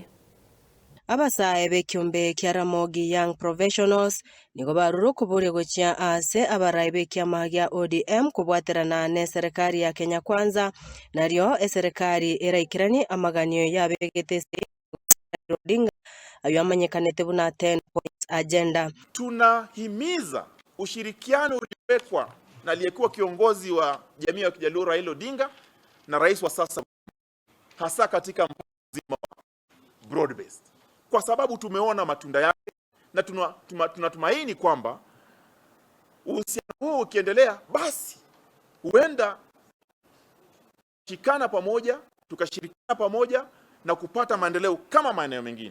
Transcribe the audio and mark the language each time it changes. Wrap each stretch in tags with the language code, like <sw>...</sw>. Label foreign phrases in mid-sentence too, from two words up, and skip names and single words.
<guz>Abasaye bekiumbe kya Ramogi Young Professionals nigo baruru kubure gokia ase abarayi bekiama gya ODM kubwaterana ne serikali ya Kenya Kwanza naryo serikali eraikirani amaganio yabegete Odinga ayo amanyekanete buna</guz> <en>10 points agenda.</en> <sw>Tunahimiza ushirikiano uliowekwa na aliyekuwa kiongozi wa jamii ya Kijaluo Raila Odinga na rais wa sasa, hasa katika mzima</sw> <en>broad based,</en> <sw>kwa sababu tumeona matunda yake na tunatumaini kwamba uhusiano huu ukiendelea, basi huenda tukashirikiana pamoja na kupata maendeleo kama maeneo mengine.</sw>